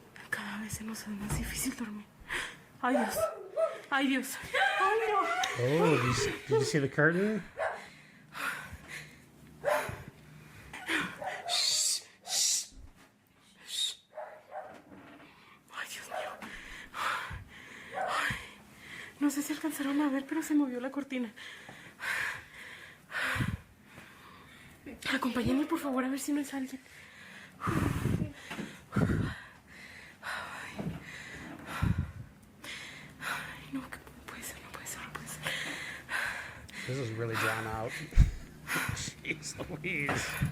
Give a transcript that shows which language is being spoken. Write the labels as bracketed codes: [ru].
[es] Cada vez se nos hace más difícil dormir. Ay, Dios. Ay, Dios. Ay, no. [en] Oh, did you see the curtain? [es] si alcanzaron a ver, pero se movió la cortina. Acompáñenme, por favor, a ver si no es alguien. Ay, no, que no puede ser, no puede ser, no puede ser. [en] This is really drawn out. Jeez Louise.